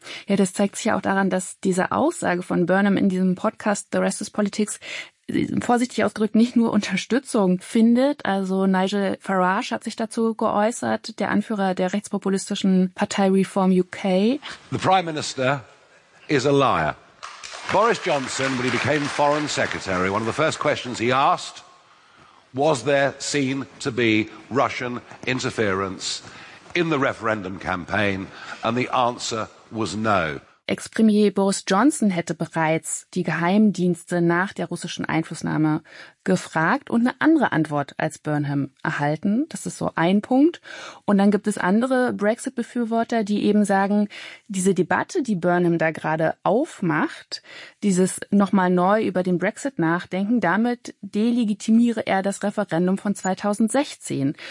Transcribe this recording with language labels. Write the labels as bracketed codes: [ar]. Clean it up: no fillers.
[de] Ja, das zeigt sich ja auch daran, dass diese Aussage von Burnham in diesem Podcast The Rest is Politics vorsichtig ausgedrückt nicht nur Unterstützung findet. Also Nigel Farage hat sich dazu geäußert, der Anführer der rechtspopulistischen Partei Reform UK. [en] The Prime Minister is a liar. Boris Johnson, when he became Foreign Secretary, one of the first questions he asked, was there seen to be Russian interference in the referendum campaign? And the answer was no. [de] Ex-Premier Boris Johnson hätte bereits die Geheimdienste nach der russischen Einflussnahme gefragt und eine andere Antwort als Burnham erhalten. Das ist so ein Punkt. Und dann gibt es andere Brexit-Befürworter, die eben sagen, diese Debatte, die Burnham da gerade aufmacht, dieses nochmal neu über den Brexit nachdenken, damit delegitimiere er das Referendum von 2016.